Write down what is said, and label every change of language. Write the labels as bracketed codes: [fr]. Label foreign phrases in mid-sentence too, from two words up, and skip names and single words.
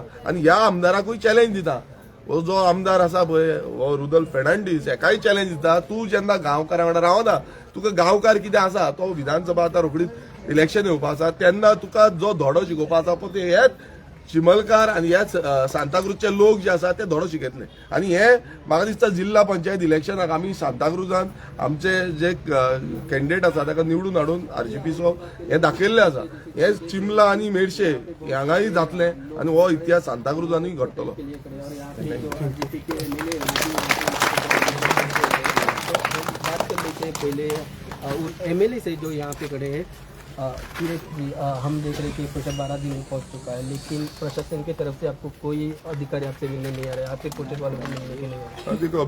[kok] आनी ह्या आमदाराकूय चॅलेंज दिता. हो जो आमदार आसा पळय हो रुदल्फ फेर्नांडीस हेकाय चॅलेंज दिता, तूं जेन्ना गांवकारां वांगडा रावना तुका गांवकार कितें आसा तो विधानसभा आतां रोखडीच इलेक्शन येवपा आसा तेन्ना तुका जो धडो शिकोवपा आसा पळय ते हेच चिमलकार आनी हेच सांताक्रूजचे लोक जे आसा ते धडो शिकयतले. आनी हे म्हाका दिसता जिल्हा पंचायत इलेक्शनाक आमी सांताक्रूजान आमचे जे कॅन्डिडेट आसा ताका निवडून हाडून आरजीपीचो हे दाखयल्ले आसा. हे चिमला आनी मेडशे हांगाय जातले आनी हो इतिहास सांताक्रूजानूय घडटलो. [hi] पहले एमएलए से जो यहाँ पे खड़े हैं हम देख रहे हैं कि प्रोसेस 12 दिन पहुँच चुका है लेकिन प्रशासन की तरफ से आपको कोई अधिकारी आपसे मिलने नहीं आ रहा है, आपके प्रोसेस वालों को मिलने के नहीं आ रहा है?